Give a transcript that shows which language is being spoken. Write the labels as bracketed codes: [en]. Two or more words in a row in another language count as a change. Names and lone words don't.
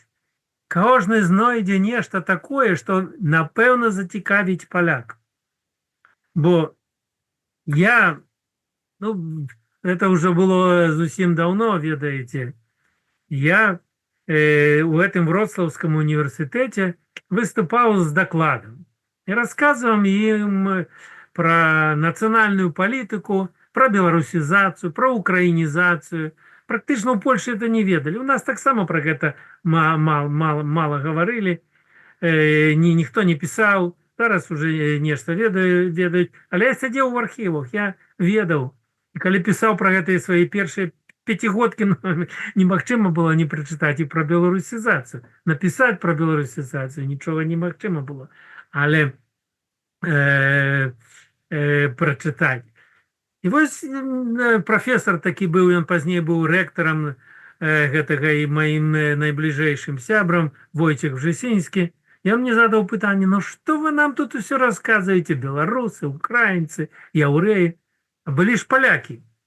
[be] Кожны знойдзе нешта такое, што, напэўна, зацікавіць паляк. Бо я, ну, [ru] это уже [be] было зусім даўно, ведаеце, я у гэтым Вроцлаўскім універсітэце выступаў з дакладам. [ru] И рассказываем им про национальную политику, про белорусизацию, про украинизацию. Практично в Польше это не ведали. У нас так само про это мало говорили. Никто не писал. Зараз уже нечто ведают. Але я сидел в архивах, я ведал. И когда писал про это свои первые пятигодки, немагчыма было не прочитать и про белорусизацию. Написать про белорусизацию ничего немагчыма было. Але прочитать. [be] І вось професор такі быў, ён пазней быў рэктарам гэтага і маім найбліжэйшым сябрам Войцех Вжесінскі. І он мне задаў пытанне, ну што вы нам тут усё расказваеце, беларусы, украінцы, яўрэі, а былі ж палякі.